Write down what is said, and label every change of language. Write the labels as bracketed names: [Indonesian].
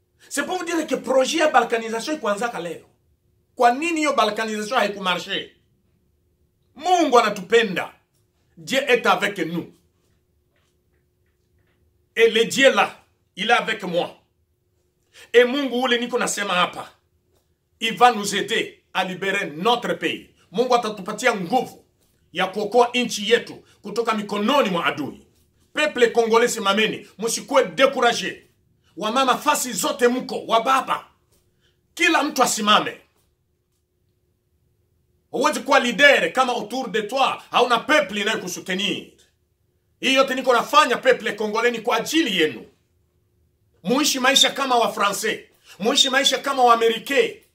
[French] C'est pour vous dire que [Swahili] projet ya balkanisation ikuanzaka leo. Kwa nini hiyo balkanisation haikumarche? Mungu anatupenda. [French] Dieu est avec nous. Et le Dieu là, il est avec moi. Et [Swahili] Mungu ule niko nasema hapa, [French] il va nous aider à libérer notre pays. [Swahili] Mungu atatupatia nguvu ya kuokoa nchi yetu kutoka mikononi mwa adui. [French] Peuple congolais, [Swahili] simameni, msikuwe [French] découragé. [Swahili] Wamama fasi zote mko, wababa, kila mtu asimame. Huwezi kuwa leader kama [French] autour de toi [Swahili] hauna peuple inayokusutenir. Hii yote niko nafanya peuple congolais ni kwa ajili yenu. Muishi maisha kama wa Français, muishi maisha kama wa Américain.